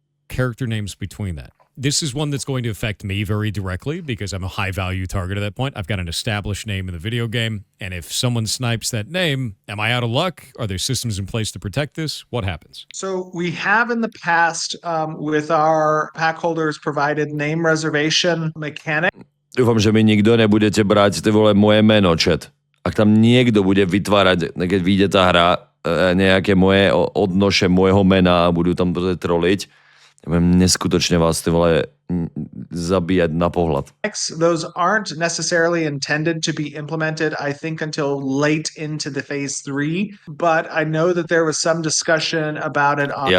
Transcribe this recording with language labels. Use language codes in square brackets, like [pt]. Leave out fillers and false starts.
[en] Character names between that. This is one that's going to affect me very directly because I'm a high-value target at that point. I've got an established name in the video game, and if someone snipes that name, am I out of luck? Are there systems in place to protect this? What happens? So we have in the past, with our pack holders, provided name reservation mechanic. [sk] Dúfam, že mi nikto nebudete brať moje meno, chat. Ak tam niekto bude vytvárať, keď vyjde tá hra, nejaké moje odnoše môjho mena a budú tam troliť, ja budem neskutočne vás zabíjať na pohľad. [en] Those aren't necessarily intended to be implemented, I think, until late into the phase 3, but I know that there was some discussion about it on,